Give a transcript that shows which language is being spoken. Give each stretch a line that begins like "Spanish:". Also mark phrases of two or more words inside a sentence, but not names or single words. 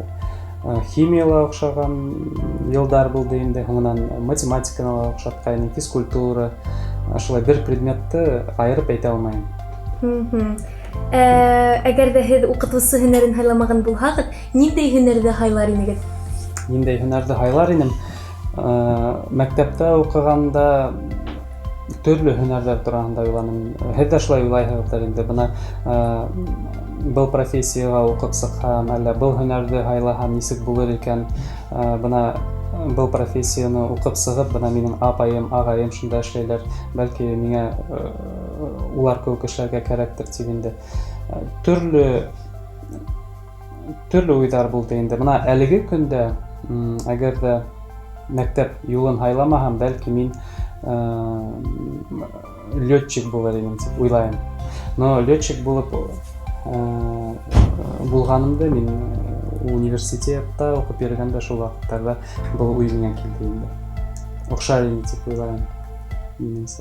Tatar: Химияга охшаган елдар булды инде, һуңнан математикага охшаткан, физкультура, шулай бер предметты айырып әйтә алмайм. Әгәр дә һез укытучы һөнәрен һайламаган булһагыз, ниндәй һөнәрдә һайлар инегез? Ниндәй һөнәрдә һайлар инем? Мәктәптә укыганда төрле һөнәрләр турында уйланым.
Bashkir: Һез дә шулай уйлайһығыҙҙыр инде. Бына был профессияға уҡып сыҡһам, әллә был һөнәрҙе һайлаһам нисек булыр икән? Бына был профессияны уҡып сығып, бына минең апайым, ағайым шунда эшләйләр. Бәлки миңә улар кеүек эшләргә кәрәктер тип инде. Төрле уйҙар булды инде.
Tatar: Бына әлеге көндә, әгәр дә мәктәп юлын һайламаһам, бәлки мин летчик булыр идем дип уйлайм. Но летчик булып булганымда мин университетта укып йөргәндә шул вакыттарда был уй миңа килде инде. Охшар иде дип уйлайм. Минемсә.